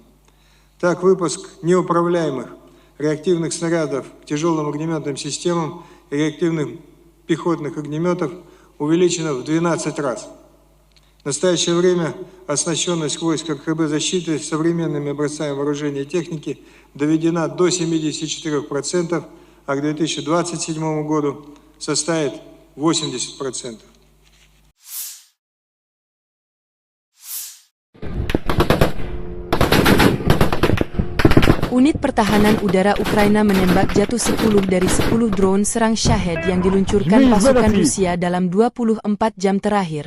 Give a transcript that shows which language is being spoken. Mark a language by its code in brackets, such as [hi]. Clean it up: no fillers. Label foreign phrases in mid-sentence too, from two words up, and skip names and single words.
[ru] Так, выпуск неуправляемых реактивных снарядов к тяжелым огнеметным системам и реактивных пехотных огнеметов увеличено в 12 раз. В настоящее время оснащенность войск РКБ защиты современными образцами вооружения и техники доведена до 74%, а к 2027 году составит 80%. [id] Unit Pertahanan Udara Ukraina menembak jatuh 10 dari 10 drone serang Shahed yang diluncurkan pasukan Rusia dalam 24 jam terakhir.